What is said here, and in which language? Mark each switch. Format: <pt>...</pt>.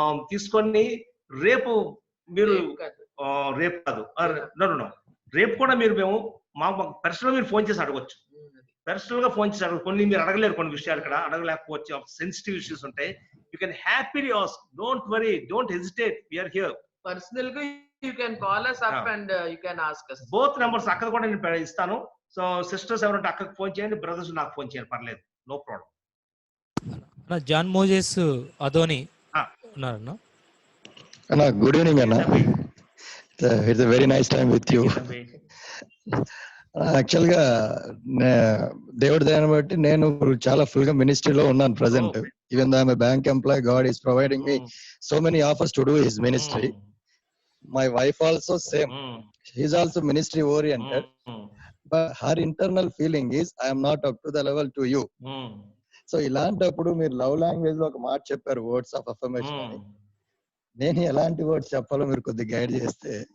<te>తీసుకొని రేపు మీరు రేపు కాదు రేపు కూడా మేము మా పర్సనల్ మీరు ఫోన్ చేసి అడగొచ్చు. పర్సనల్ గా ఫోన్ చేసి అడగ, కొన్ని మీరు అడగలేరు, కొన్ని విషయాలు ఇక్కడ అడగలేకపోవచ్చు, సెన్సిటివ్ ఇష్యూస్ ఉంటాయి.</te> <en>You can happily ask, don't worry, don't hesitate, we are here.</en> <te>Personal గా</te> <en>you can call us up and you can ask us. Both numbers</en> <te>అక్కడ కూడా నేను ఇస్తాను. సో సిస్టర్స్ ఎవరంటే అక్కకి ఫోన్ చేయండి, బ్రదర్స్ నాకు ఫోన్ చేయండి, పర్లేదు, no problem. John Moses Adoni ఉన్నారన్నా?</te> <en>అన్నా good evening అన్నా, it's very nice time with you.</en> <te>Actual గా దేవుడి దయని బట్టి నేను చాలా ఫుల్ గా మినిస్ట్రీలో ఉన్నాను present.</te> <en>Even though I'm a bank employee, God is providing me so many offers to do his ministry. My wife also same. She is also ministry oriented. But her internal feeling is I am not up to the level to you.</en> <te>So ఇలాంటప్పుడు మీరు love language లో ఒక మాట చెప్పారు, words of affirmation అని. నేను ఎలాంటి words చెప్పాలో మీరు కొద్దిగా గైడ్ చేస్తే.</te>